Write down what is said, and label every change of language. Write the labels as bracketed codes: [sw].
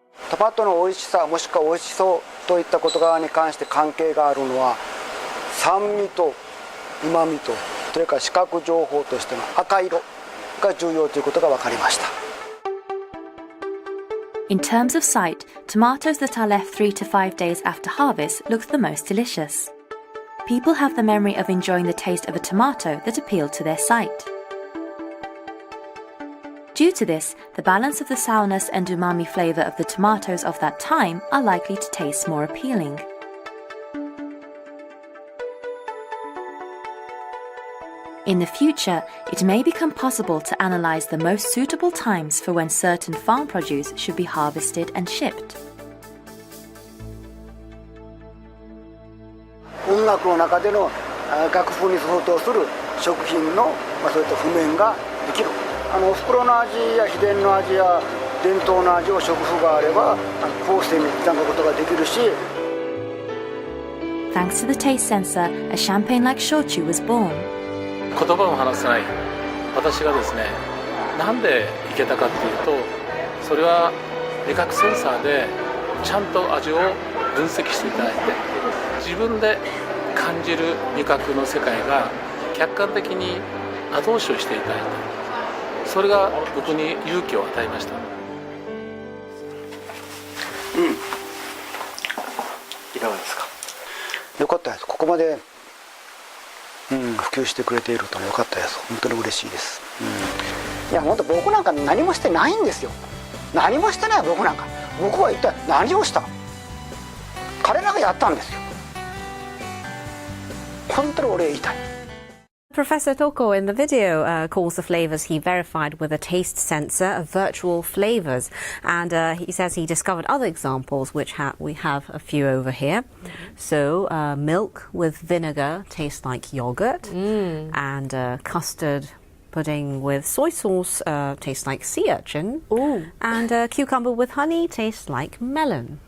[ja] トマトの美味しさもしくは美味しそうといったこと側に関して関係があるのは酸味と旨味とそれから視覚情報としての赤色が重要ということが分かりました。 [en] In terms of sight, tomatoes that are left 3 to 5 days after harvest looked the most delicious. People have the memory of enjoying the taste of a tomato that appealed to their sight. Due to this, the balance of the sourness and umami flavor of the tomatoes of that time are likely to taste more appealing. In the future, it may become possible to analyze the most suitable times for when certain farm produce should be harvested and shipped. [ja] 音楽の中での楽譜に相当する食品の、そういった譜面ができる。お袋の味や秘伝の味や伝統の味を食譜があれば後世に刻むことができるし。 [en] Thanks to the taste sensor, a champagne like shochu was born. [ja] 言葉も話せない私がですね、なんでいけたかっていうと、それは味覚センサーでちゃんと味を分析していただいて、自分で感じる味覚の世界が客観的に後押しをしていただいた。それが僕に勇気を与えました。いかがですか。よかったです。ここまで普及してくれているとよかったです。本当に嬉しいです。いや本当僕なんか何もしてないんですよ。何もしてない僕なんか。僕は一体何をした。彼らがやったんですよ。本当に俺言いたい。 [en] Professor Toko in the video calls the flavors he verified with a taste sensor of virtual flavors, and he says he discovered other examples, which we have a few over here. So milk with vinegar tastes like yogurt, and custard pudding with soy sauce tastes like sea urchin, and cucumber with honey tastes like melon.